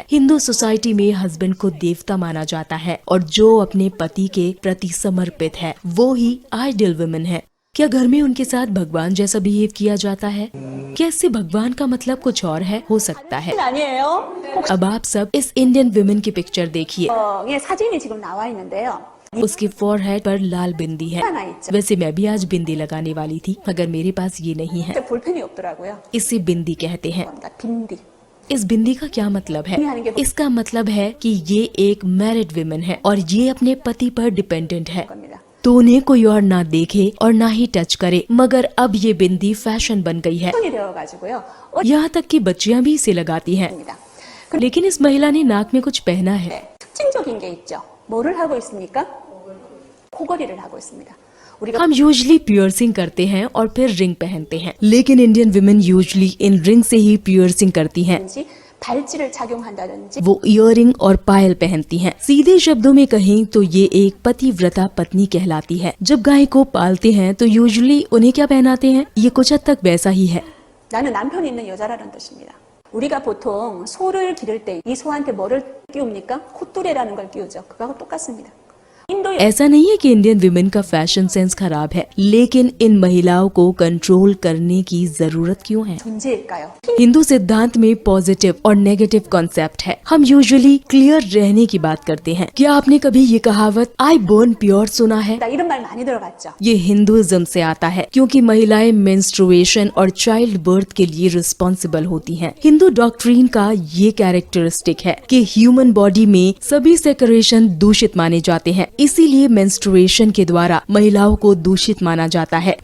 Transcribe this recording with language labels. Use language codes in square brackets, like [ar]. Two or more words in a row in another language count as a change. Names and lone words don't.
[hi] हिंदू सोसाइटी में हस्बैंड को देवता माना जाता है और जो अपने पति के प्रति समर्पित है वो ही [en] ideal women [hi] है। क्या घर में उनके साथ भगवान जैसा बिहेव किया जाता है? क्या इससे भगवान का मतलब कुछ और है? हो सकता है। [ko] 아니에요. [hi] अब आप सब इस [en] Indian women [hi] की पिक्चर देखिए। [ko] 예, 사진이 지금 나와 있는데요. [hi] उसके फोरहेड पर लाल बिंदी है। [ko] 하나 있죠. [hi] वैसे मैं भी आज बिंदी लगाने वाली थी मगर मेरे पास ये नहीं है। [ko] 근데 볼펜이 없더라고요. [hi] इसे बिंदी कहते हैं। [ko] 그러니까 빈디. [hi] इस बिंदी का क्या मतलब है? इसका मतलब है कि ये एक [en] married women [hi] है और ये अपने पति पर डिपेंडेंट है, [ko] 겁니다. [hi] तो उन्हें कोई और ना देखे और ना ही टच करे। मगर अब ये बिंदी फैशन बन गई है, [ko] 손이 되어가지고요. [hi] यहाँ तक कि बच्चियां भी इसे लगाती हैं। [ko] 옷입니다. [hi] लेकिन इस महिला ने नाक में कुछ पहना है। [ko] 네, 특징적인 게 있죠. 뭐를 하고 있습니까? 코걸이를 하고 있습니다. 우리가 [hi] हम [en] usually piercing [hi] करते हैं और फिर रिंग पहनते हैं, लेकिन [en] Indian women usually [hi] इन रिंग से ही पियर्सिंग करती हैं। [ko] 든지 발찌를 착용한다든지 [hi] वो इयररिंग और पायल पहनती हैं। सीधे शब्दों में कहें तो ये एक पतिव्रता पत्नी कहलाती है। जब गाय को पालते हैं तो यूजुअली उन्हें क्या पहनाते हैं? ये कुछ हद तक वैसा ही है। [ko] 나는 남편 있는 여자라는 뜻입니다. 우리가 보통 소를 기를 때 이 소한테 뭐를 끼웁니까? 콧뚜레라는 걸 끼우죠. 그거하고 똑같습니다. [hi] ऐसा नहीं है कि [en] Indian women [hi] का [en] fashion sense [hi] खराब है, लेकिन इन महिलाओं को कंट्रोल करने की जरूरत क्यों है? [ko] 존재일까요? [hi] हिंदू सिद्धांत में पॉजिटिव और नेगेटिव कॉन्सेप्ट है। हम [en] usually clear [hi] रहने की बात करते हैं। क्या आपने कभी ये कहावत [en] I burn pure [hi] सुना है? [ko] 나 이런 말 많이 들어봤죠. [hi] ये हिंदुइज्म से आता है, क्योंकि महिलाएं मेंस्ट्रुएशन और [en] child birth [hi] के लिए रिस्पॉन्सिबल होती हैं। [en] Hindu doctrine [hi] का ये कैरेक्टरिस्टिक है कि [en] human body [hi] में सभी सेक्रेशन दूषित माने जाते हैं, इसीलिए मेंस्ट्रुएशन के द्वारा महिलाओं को दूषित माना जाता है।